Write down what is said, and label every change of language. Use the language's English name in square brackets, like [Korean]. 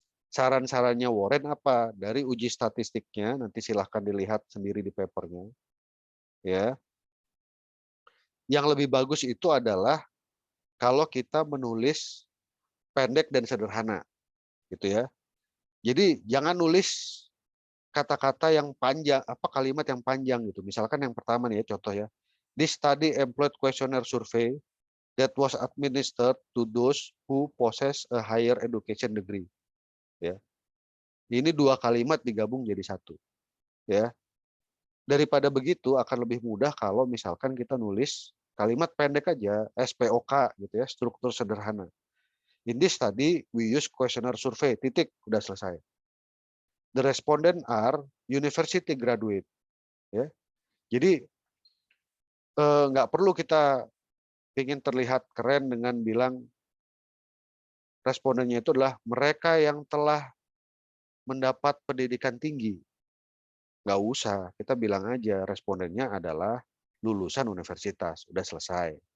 [Indonesian] Saran-sarannya Warren apa? Dari uji statistiknya, nanti silahkan dilihat sendiri di papernya. Ya. Yang lebih bagus itu adalah kalau kita menulis pendek dan sederhana, gitu ya. Jadi jangan nulis kata-kata yang panjang, kalimat yang panjang gitu. Misalkan yang pertama nih ya, contoh ya. [English] This study employed questionnaire survey that was administered to those who possess a higher education degree. [Indonesian] Ya. Ini 2 kalimat digabung jadi 1. Ya. Daripada begitu akan lebih mudah kalau misalkan kita nulis kalimat pendek aja, SPOK gitu ya, struktur sederhana. [English] In this study we use questionnaire survey, [Indonesian] titik, udah selesai. [English] The respondent are university graduate. [Indonesian] Ya. Jadi nggak perlu kita ingin terlihat keren dengan bilang respondennya itu adalah mereka yang telah mendapat pendidikan tinggi. Nggak usah, kita bilang aja respondennya adalah lulusan universitas, udah selesai.